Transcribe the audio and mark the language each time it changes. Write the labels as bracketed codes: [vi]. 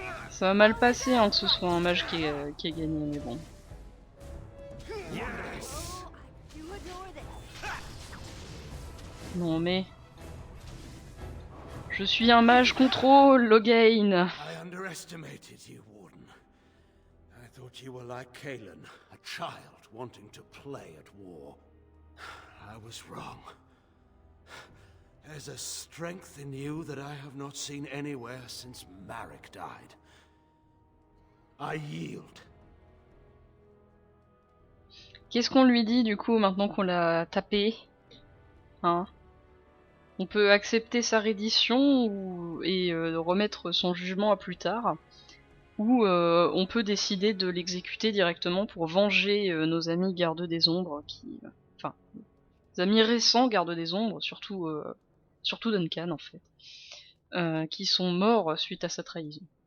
[fr] Ça va mal passer hein, que ce soit un mage qui ait gagné, mais bon. Non mais... Je suis un mage contrôle, Logain. [en] I underestimated you, Warden. I thought you were like Kalen, a child wanting to play at war. I was wrong. There's a strength in you that I have not seen anywhere since Marek died. I yield. [fr] Qu'est-ce qu'on lui dit du coup maintenant qu'on l'a tapé? Hein? On peut accepter sa reddition et remettre son jugement à plus tard. Ou on peut décider de l'exécuter directement pour venger nos amis gardes des ombres enfin, nos amis récents gardes des ombres, surtout Duncan en fait, qui sont morts suite à sa trahison.